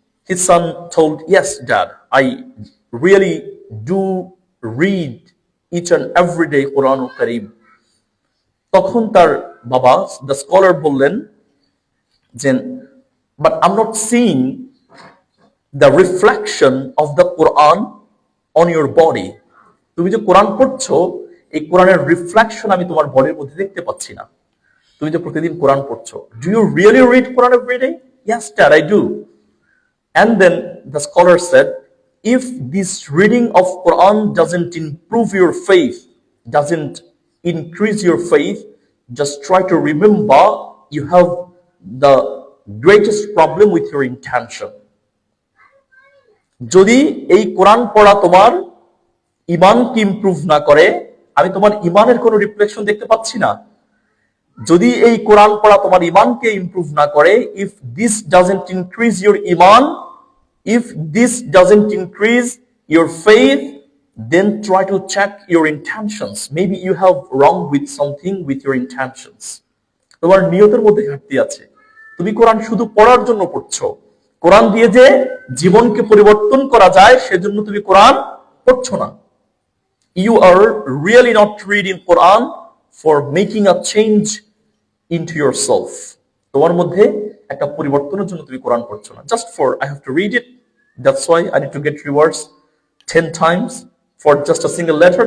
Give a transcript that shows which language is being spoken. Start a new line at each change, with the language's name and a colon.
English: His son told, "Yes, Dad, I really do read each and every day Quran Kareem."
Bangla: তখন তার বাবা,
English: the scholar,
Bangla: বললেন যে,
English: "But I'm not seeing the reflection of the Quran on your body."
Bangla: তুমি যে কোরআন পড়ছো, এই কোরআনের রিফ্লেকশন আমি তোমার বডির মধ্যে দেখতে পাচ্ছি না। তুমি যে প্রতিদিন কোরআন পড়ছো,
English: "Do you really read Quran every day?" "Yes, Dad, I do." And then the scholar said, "If this reading of Quran doesn't improve your faith, doesn't increase your faith, just try to remember you have the greatest problem with your intention."
Bangla: যদি এই কোরআন পড়া তোমার ঈমানকে improve না করে, আমি তোমার ঈমানের কোনো reflection দেখতে পাচ্ছি না। যদি এই কোরআন পড়া তোমার ঈমানকে ইমপ্রুভ না করে,
English: if this doesn't increase your iman, if this doesn't increase your faith, then try to check your intentions. Maybe you have wrong with something with your intentions.
Bangla: তোমার নিয়তের মধ্যে ঘাটতি আছে। তুমি কোরআন শুধু পড়ার জন্য পড়ছো, কোরআন দিয়ে যে জীবনকে পরিবর্তন করা যায় সেজন্য তুমি কোরআন পড়ছো না।
English: You are really not reading Quran for making a change into yourself.
Bangla: তোমার মধ্যে একটা পরিবর্তনের জন্য তুমি কোরআন পড়ছো না,
English: just for I have to read it, that's why I need to get rewards 10 times for just a single letter.